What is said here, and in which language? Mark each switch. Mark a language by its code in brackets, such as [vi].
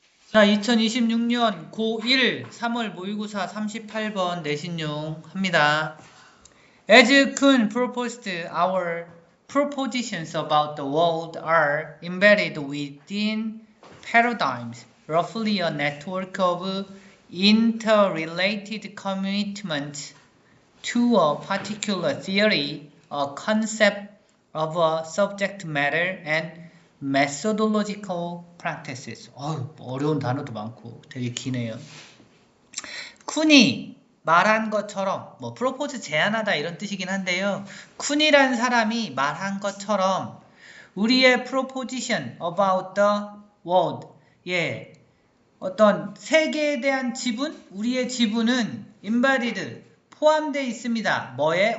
[ko] 자, 2026년 고1 3월 모의고사 38번 내신용 합니다. [en] As Kuhn proposed, our propositions about the world are embedded within paradigms, roughly a network of interrelated commitments to a particular theory, a concept of a subject matter, and methodological practices. [ko] 어려운 단어도 많고 되게 기네요. 쿤이 말한 것처럼 프로포즈 제안하다 이런 뜻이긴 한데요. 쿤이란 사람이 말한 것처럼 우리의 proposition about the world, 어떤 세계에 대한 지분, 우리의 지분은 embodied, 포함되어 있습니다. 뭐에?